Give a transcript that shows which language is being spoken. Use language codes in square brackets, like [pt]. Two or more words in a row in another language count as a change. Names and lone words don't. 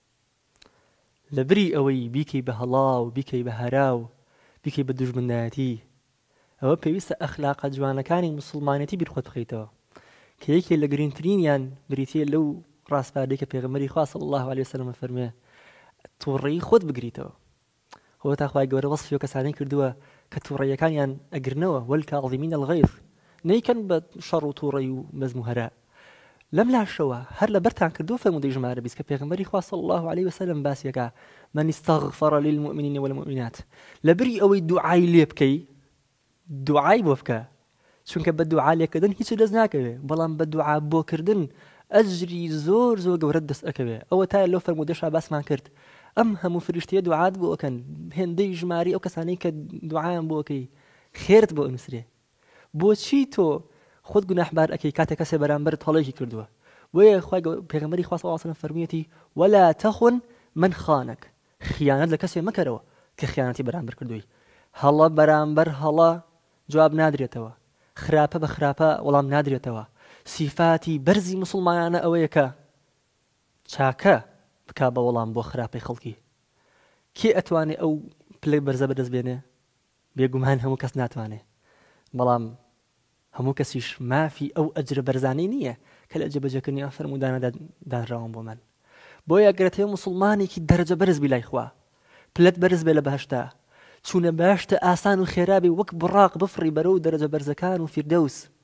[ckb] لەبری ئەوەی بیکەی بە هەڵاو بیکەی بە هەراو بیکەی بە دوژمنایەتی ئەوە پێویستە ئەخلاقە جوانەکانی موسڵمانەتی بیرخۆت بخەیتەوە کە یەکێ لە گرنگترینیان بریتیە لەو ڕاستپاردەی کە پێغەمبەری خوا [ar] صلی الله عليه وسلم [ckb] فەرمێ تووڕەیی خۆت بگریتەوە هۆ تا خوای گەورە وەصفی و کەسانەی کردووە کە تووڕەیەکانیان ئەگرنەوە [ar] والکاظمین الغیظ [ckb] نەیکەن بە شەڕ و تووڕەی و مەزم و هەرا لەم لاشەوە هەر لە بەرتان کردووە فەرموودەی ژمارە 20 کە پێغەمبەری خوا [ar] صلی الله عليه وسلم [ckb] باسیەکە [ar] من استغفر للمؤمنین والمؤمنات [ckb] لەبری ئەوەی دوعای لێ بکەی دوعای بۆ بکە چونکە بە دوعا لێکردن هیچ دەست ناکەوێ بەڵام بە دوعا بۆکردن ئەجری زۆر گەورە دەست ئەکەوێ ئەوە تا لەو فەرموودەشا باسمان کرد ئەم هەموو فریشتەیە دوعات بۆ ئەکەن هێندەی ژماری ئەو کەسانەی کە دوعایان بۆ ئەکەی خێرت بۆ ئەنووسرێ بۆچی تۆ خۆت گوناحبار ئەکەی کاتێک کەسێ بەرامبەر هەڵەیەکی کردووە بۆیە خوای پێغەمبەری خوا [ar] صلی الله علیه وسلم [ckb] فەرموویەتی [ar] ولا تخن من خانك [ckb] خیانەت لە کەسێ مەکەرەوە کە خیانەتی بەرامبەر کردووی هەڵە بەرامبەر هەڵە جواب نادرێتەوە خراپە بە خراپە وەڵام نادرێتەوە سیفاتی بەرزی موسڵمانانە ئەوەیە کە چاکە بکا بە وەڵام بۆ خراپەی خەڵکی کێ ئەتوانێ ئەو پلەی بەرزە بەدەست بێنێ بێگومان هەموو کەس ناتوانێ بەڵام هەموو کەسیش مافی ئەو ئەجرە بەرزانەی نییە کە لە جێبەجێکردنی ئەم فەرموودانەدا دانراون بۆ من بۆیە ئەگەرێتەوە موسڵمانێکی دەرەجە بەرز بی لای خوا پلەت بەرز بێ لە بەهەشتا چونە باشتە ئاسان و خێرابی وەک بڕاق بفڕی بەرەو دەرەجە بەرزەکان و فیردەوس